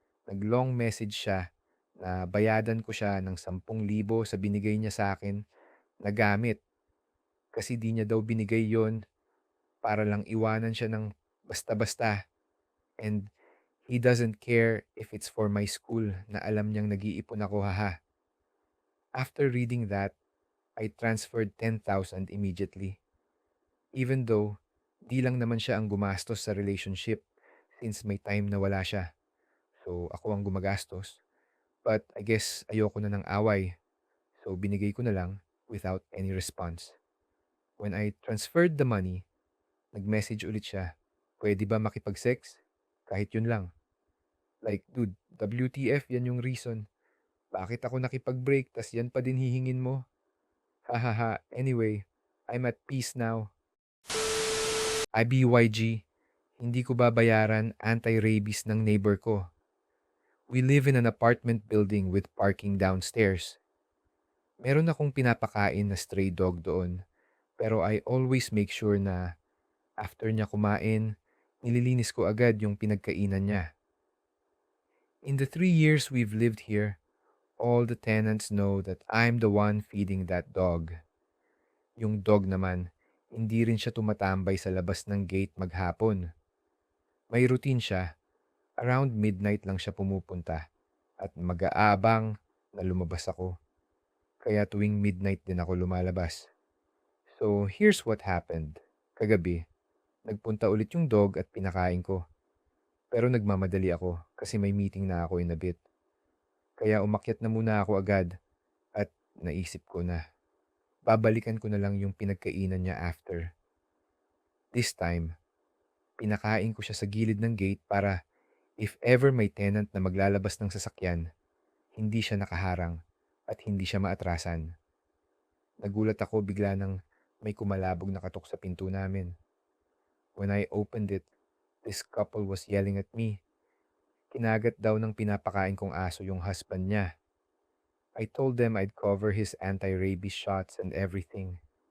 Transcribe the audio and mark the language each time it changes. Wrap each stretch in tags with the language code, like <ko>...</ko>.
<tl>Nag-long message siya na bayadan ko siya ng 10,000 sa binigay niya sa akin na gamit kasi di niya daw binigay yon para lang iwanan siya ng basta-basta</tl> <en>and he doesn't care if it's for my school</en> <tl>na alam niyang nag-iipon ako haha.</tl> <en>After reading that, I transferred 10,000 immediately.</en> <tl>Even though, di lang naman siya ang gumastos sa relationship since may time na wala siya. So, ako ang gumagastos.</tl> <en>But I guess</en> <tl>ayoko na ng away. So, binigay ko na lang</tl> <en>without any response. When I transferred the money,</en> <tl>nag-message ulit siya. Pwede ba makipag-sex? Kahit yun lang.</tl> <en>Like, dude, WTF</en> <tl>yan yung reason. Bakit ako nakipag-break tas yan pa din hihingin mo? Hahaha,</tl> <en>anyway, I'm at peace now.</en> <tl>IBYG, hindi ko babayaran anti-rabies ng neighbor ko.</tl> <en>We live in an apartment building with parking downstairs.</en> <tl>Meron akong pinapakain na stray dog doon, pero</tl> <en>I always make sure</en> <tl>na after niya kumain, nililinis ko agad yung pinagkainan niya.</tl> <en>In the 3 years we've lived here, all the tenants know that I'm the one feeding that dog.</en> <tl>Yung dog naman, hindi rin siya tumatambay sa labas ng gate maghapon. May routine siya. Around midnight lang siya pumupunta at mag-aabang na lumabas ako. Kaya tuwing midnight din ako lumalabas.</tl> <en>So here's what happened.</en> <tl>Kagabi, nagpunta ulit yung dog at pinakain ko. Pero nagmamadali ako kasi may meeting na ako</tl> <en>in a bit.</en> <tl>Kaya umakyat na muna ako agad at naisip ko na babalikan ko na lang yung pinagkainan niya after. This time, pinakain ko siya sa gilid ng gate para if ever may tenant na maglalabas ng sasakyan, hindi siya nakaharang at hindi siya maatrasan. Nagulat ako bigla nang may kumalabog na katok sa pinto namin.</tl> <en>When I opened it, this couple was yelling at me.</en> <tl>Kinagat daw ng pinapakain kong aso yung husband niya.</tl> <en>I told them I'd cover his anti-rabies shots and everything.</en>